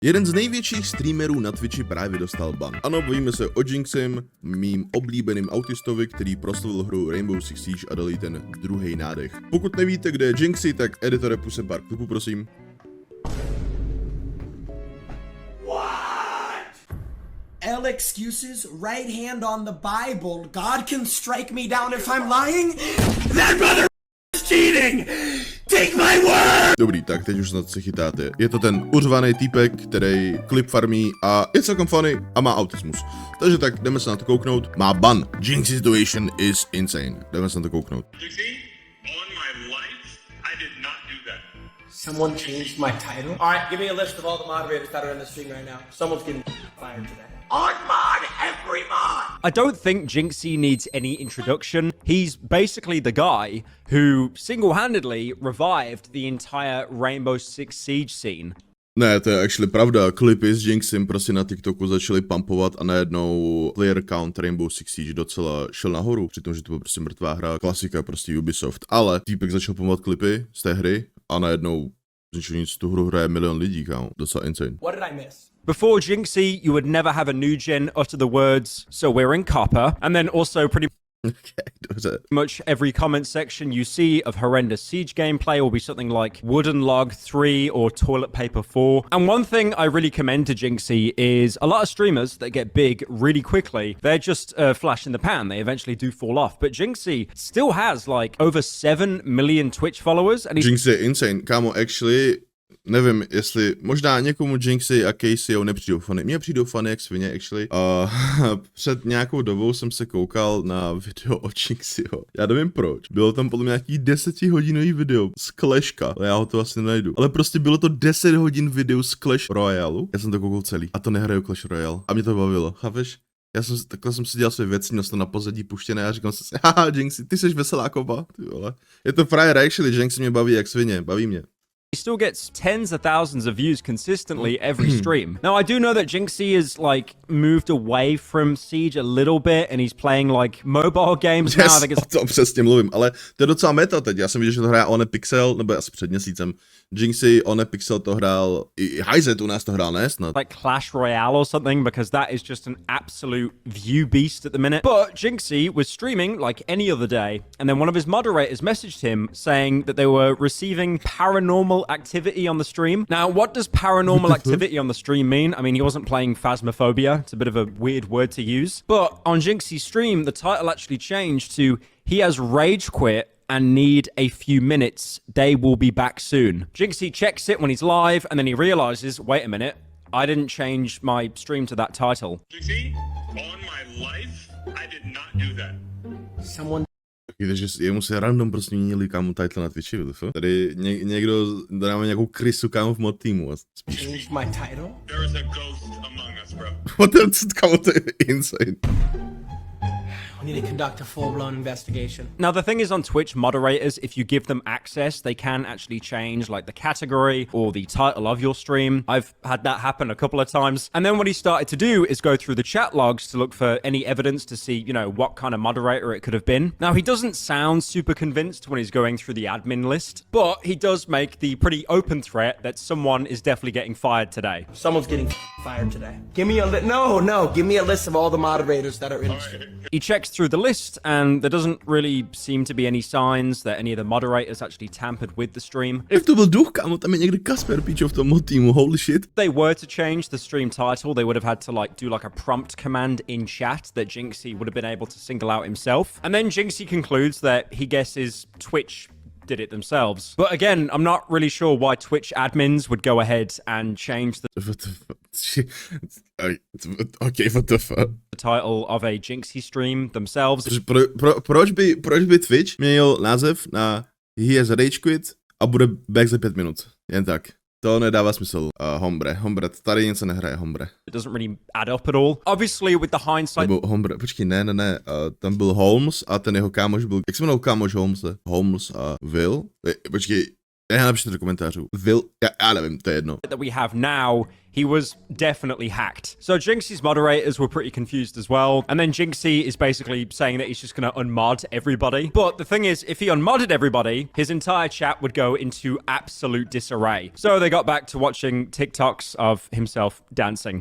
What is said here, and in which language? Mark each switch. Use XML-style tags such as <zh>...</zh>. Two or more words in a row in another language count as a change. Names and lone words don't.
<cs>Jeden z největších streamerů na Twitchi právě dostal ban. Ano, bavíme se o Jynxim, mým oblíbeným autistovi, který proslavil hru Rainbow Six Siege a dal jí ten druhý nádech. Pokud nevíte, kde je Jynxzi, tak editore, puse pár klipů, prosím.</cs> <en>L excuses, right hand on the Bible. God can strike me down if I'm lying. That brother is cheating! Take my word!</en> <cs>Dobrý, tak teď už snad se chytáte. Je to ten uřvaný týpek, který klip farmí a je celkem funny a má autismus. Takže tak, jdeme se na to kouknout. Má ban.</cs> <en>Jynxzi situation is insane.</en> <cs>Jdeme se na to kouknout.</cs> <en>Someone changed my title? Alright, give me a list of all the moderators that are in the stream right now. Someone's getting fired today. On mod, every mod! I don't think Jynxzi needs any introduction. He's basically the guy who single-handedly revived the entire Rainbow Six Siege scene.</en> <cs>Ne, to je actually pravda. Klipy s Jynxim prostě na TikToku začaly pumpovat a najednou</cs> <en>player count</en> <cs>Rainbow Six Siege docela šel nahoru, přitom, že to byla prostě mrtvá hra, klasika prostě Ubisoft. Ale týpek začal pumpovat klipy z té hry a najednou nic, tu hru hraje milion lidí, kámo. Docela insane.</cs> <en>What did I miss? Before Jynxzi, you would never have a new gen utter the words, "So we're in copper," and then also pretty</en> <cs>Okay, dobře.</cs> <en>much every comment section you see of horrendous Siege gameplay will be something like Wooden Log 3 or Toilet Paper 4. And one thing I really commend to Jynxzi is a lot of streamers that get big really quickly, they're just a flash in the pan. They eventually do fall off. But Jynxzi still has like over 7 million Twitch followers. And he's</en> <cs>Jynxzi je insane, kámo, actually, nevím, jestli možná někomu Jynxzi a Caseyho nepřijdou fany. Mně přijdou fany jak svině, actually. Před nějakou dobou jsem se koukal na video o Jynxiho. Já nevím proč. Bylo tam podle mě nějaký 10hodinový video z Clashka, ale já ho to asi nenajdu. Ale prostě bylo to 10 hodin video z Clash Royale. Já jsem to koukal celý. A to nehraju Clash Royale. A mě to bavilo, chápeš? Takhle jsem si dělal své věci, měl jsem to na pozadí puštěné a říkal jsem si, haha, Jynxzi, ty jsi veselá koba, ty vole. Je to frajer, actually, Jynxzi mě baví jak svině, baví mě.</cs> <en>He still gets tens of thousands of views consistently every stream. Now, I do know that Jynxzi is like moved away from Siege a little bit and he's playing like mobile games now. I think it's...</en> <cs>O tom přesně mluvím, ale to je docela meta teď. Já jsem viděl, že to hraje Onepixel, nebo asi před měsícem. Jynxzi, Onepixel to hrál, i Hyzet u nás to hrál, ne snad?</cs> <en>Like Clash Royale or something, because that is just an absolute view beast at the minute. But Jynxzi was streaming like any other day, and then one of his moderators messaged him saying that they were receiving paranormal activity on the stream. Now, what does paranormal activity on the stream mean? I mean, he wasn't playing Phasmophobia. It's a bit of a weird word to use. But on Jynxi's stream, the title actually changed to "He has rage quit and need a few minutes. They will be back soon." Jynxzi checks it when he's live, and then he realizes, wait a minute, I didn't change my stream to that title. Jynxzi, on my life, I did not do that. Someone</en> <cs>Takže jemu se random prostě měnili kámo title na Twitchi, tady někdo dáme nějakou krysu kámo v mod týmu.</cs> <en>changed my title? There is a ghost among us, bro.</en> <cs>Kámo, to je insane.</cs> <en>We need to conduct a full-blown investigation. Now, the thing is on Twitch, moderators, if you give them access, they can actually change like the category or the title of your stream. I've had that happen a couple of times. And then what he started to do is go through the chat logs to look for any evidence to see, you know, what kind of moderator it could have been. Now, he doesn't sound super convinced when he's going through the admin list, but he does make the pretty open threat that someone is definitely getting fired today. Someone's getting fired today. Give me a give me a list of all the moderators that are in the stream. He checks through the list, and there doesn't really seem to be any signs that any of the moderators actually tampered with the stream.</en> <cs>Jak to byl duch, kámo, tam je někde Kasper, píčo, v tom mod týmu,</cs> <en>holy shit. If they were to change the stream title, they would have had to like do like a prompt command in chat that Jynxzi would have been able to single out himself. And then Jynxzi concludes that he guesses Twitch did it themselves. But again, I'm not really sure why Twitch admins would go ahead and change the title of a Jynxzi stream themselves.</en> <cs>Proč by Twitch měnil název na</cs> <en>He has rage quit</en> <cs>a bude back za 5 minut? Jen tak. To nedává smysl. Hombre, tady něco nehraje, Hombre.</cs> <en>It doesn't really add up at all. Obviously, with the hindsight...</en> <cs>Nebo Hombre, počkej, ne. Tam byl Holmes a ten jeho kámoš byl... Jak se jmenoval kámoš Holmese? Holmes a Will? Počkej, Já napíšte do komentářů. Já nevím, to je jedno.</cs> <en>That we have now, he was definitely hacked. So Jynxzi's moderators were pretty confused as well. And then Jynxzi is basically saying that he's just going to unmod everybody. But the thing is, if he unmodded everybody, his entire chat would go into absolute disarray. So they got back to watching TikToks of himself dancing.</en>